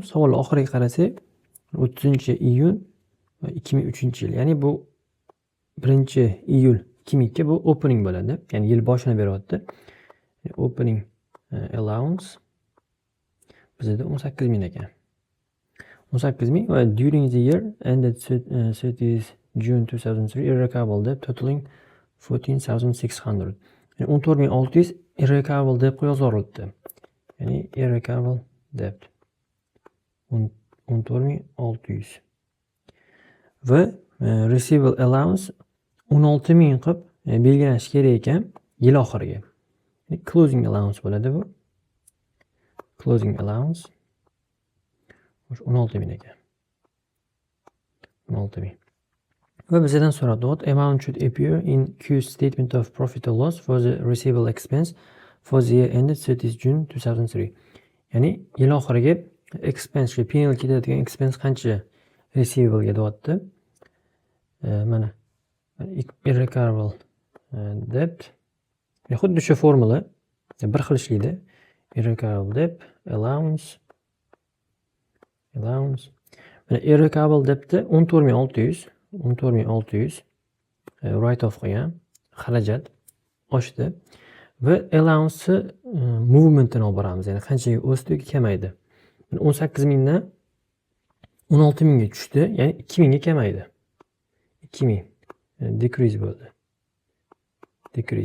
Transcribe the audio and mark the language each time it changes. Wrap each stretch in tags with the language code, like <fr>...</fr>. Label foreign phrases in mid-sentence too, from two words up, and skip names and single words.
<uz>Savol oxiriga qarasak 30-iyul 2003-yil. Ya'ni bu 1-iyul 2002 bu opening bo'ladi. Ya'ni yil boshini beryapti.</uz> <en>Opening allowance</en> <uz>bizda 18.000 ekan.</uz> <en>18.000 va during the year ended 30th June 2003 irrecoverable debt totaling 14,600.</en> <uz>Yani 14.600</uz> <en>irrecoverable debt</en> <uz>yozilibdi. Ya'ni</uz> <en>irrecoverable debt</en> <uz>14.600 va</uz> <en>receivable allowance</en> <uz>16.000 qilib belgilanishi kerak ekan yil oxiriga. Ya'ni</uz> <en>closing allowance</en> <uz>bo'ladi bu.</uz> <en>Closing allowance</en> <uz>16.000 ekan. 16.000. Va bizdan so'radi,</uz> <en>what amount should appear in Q statement of profit or loss for the receivable expense for the year ended 30th June 2003.</en> <uz>Ya'ni yil oxiriga expense P&L ketadigan expense qancha receivable ga deyapti. Mana</uz> <en>irrecoverable debt.</en> <uz>Xuddi shu formula bir xil ishlaydi.</uz> <en>Irrecoverable debt, allowance.</en> <uz>Mana</uz> <en>irrecoverable debtni 14.600 write off</en> <uz>qilgan, xarajat oshdi va</uz> <en>allowance movementini</en> <uz>olib boramiz. Ya'ni qanchaga o'sdi yoki kamaydi. 18.000 dan 16.000 ga tushdi, ya'ni 2.000 ga kamaydi. 2.000 decrease bo'ldi. Decrease.</uz>